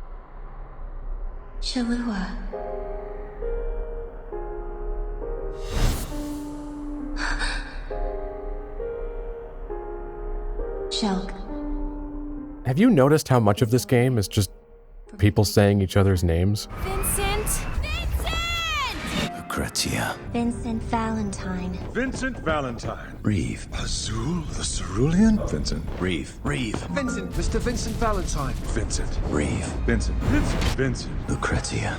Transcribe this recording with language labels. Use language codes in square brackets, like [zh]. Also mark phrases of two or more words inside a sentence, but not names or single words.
[en] Shalua. Shelke. Have you noticed how much of this game is just people saying each other's names? Vincent! Vincent! Lucrecia. Vincent Valentine. Vincent Valentine. Reeve. Azul, the Cerulean? Vincent. Reeve. Vincent, Mr. Vincent Valentine. Vincent. Reeve. Vincent. Vincent. Lucrecia.